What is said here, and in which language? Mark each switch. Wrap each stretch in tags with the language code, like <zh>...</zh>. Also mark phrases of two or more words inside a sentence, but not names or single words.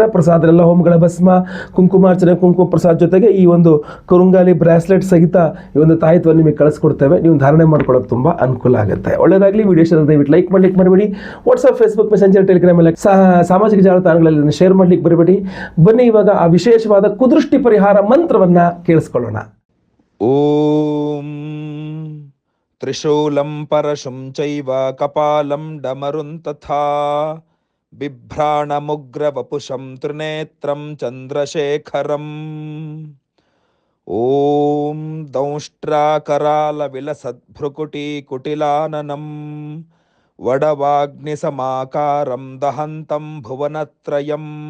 <kn>ಪ್ರಸಾದ ಎಲ್ಲ ಹೋಮಗಳ ಭಸ್ಮ, ಕುಂಕುಮಾರ್ಚನೆ, ಕುಂಕುಮ ಪ್ರಸಾದ ಜೊತೆಗೆ ಈ ಒಂದು ಕರುಂಗಾಲಿ ಬ್ರಾಸ್ಲೆಟ್ ಸಹಿತ ಈ ಒಂದು ತಾಯಿತ್ವವನ್ನು ನಿಮಗೆ ಕಳಿಸ್ಕೊಡ್ತೇವೆ. ನೀವು ಧಾರಣೆ ಮಾಡ್ಕೊಳ್ಳೋಕೆ ತುಂಬ ಅನುಕೂಲ ಆಗುತ್ತೆ. ಒಳ್ಳೆಯದಾಗಲಿ. ವಿಡಿಯೋ ದಯವಿಟ್ಟು ಲೈಕ್ ಮಾಡಲಿಕ್ಕೆ ಮರಿಬೇಡಿ. ವಾಟ್ಸ್ಆಪ್, ಫೇಸ್ಬುಕ್, ಮೆಸೆಂಜರ್, ಟೆಲಿಗ್ರಾಮ್ ಎಲ್ಲ ಸಾಮಾಜಿಕ ಜಾಲತಾಣಗಳಲ್ಲಿ ಶೇರ್ ಮಾಡ್ಲಿಕ್ಕೆ ಬರಬೇಡಿ. ಬನ್ನಿ ಇವಾಗ ಆ ವಿಶೇಷವಾದ ಕುದೃಷ್ಟಿ ಪರಿಹಾರ ಮಂತ್ರವನ್ನ ಕೇಳಿಸ್ಕೊಳ್ಳೋಣ.</kn> <sa>ಓಂ ತ್ರಿಶೂಲಂ ಪರಶುಂ ಚೈವ ಕಪಾಲಂ ಡಮರುಂ ತಥಾ ಬಿಭ್ರಾಣಮುಗ್ರವಪುಷಂ ತ್ರಿನೇತ್ರಂ ಚಂದ್ರಶೇಖರಂ. ಓಂ ದಂಷ್ಟ್ರಾಕರಾಲವಿಲಸದ್ಭ್ರುಕುಟೀಕುಟಿಲಾನನಂ ವಡವಾಗ್ನಿಸಮಾಕಾರಂ ದಹಂತಂ ಭುವನತ್ರಯಂ.</sa>